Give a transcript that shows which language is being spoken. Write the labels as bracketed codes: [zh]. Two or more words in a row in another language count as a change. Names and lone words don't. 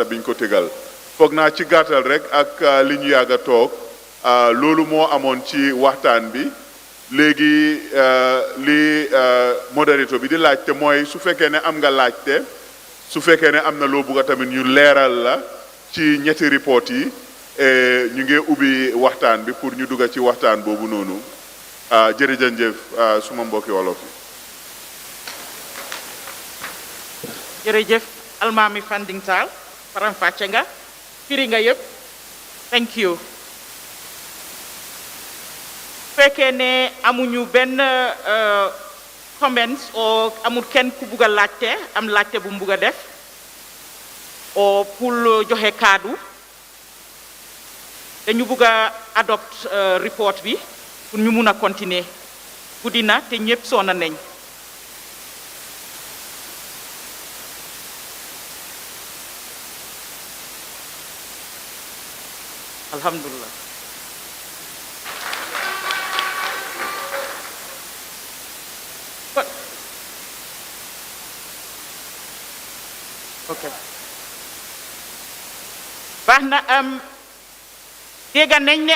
[wo] biñ ko tegal foog naa ci gàttal rek ak li ñu yàgg a toog loolu moo amoon ci waxtaan bi léegi li modérateur bi di laajte mooy su fekkee ne am nga laajte su fekkee ne am na loo bugg a tamit ñu leeral la ci ñetti report yi ñu ngi ubbi waxtaan bi pour ñu dugg ci waxtaan boobu noonu jërëjëf suma mbokki wolof yi. jërëjëf Almami Fanding Tall faram-fàcce nga firi nga yëpp [en] thank you [wo] fekkee ne amuñu benn comments o amul kenn ku bugg a laajte am laajte bu mu bugg a def o pour joxe kaddu dañu bugg a adopt report bi pour ñu mun a continuer guddi na te ñëpp soona nañ alhamdulillah ok baax na dégg nañ ne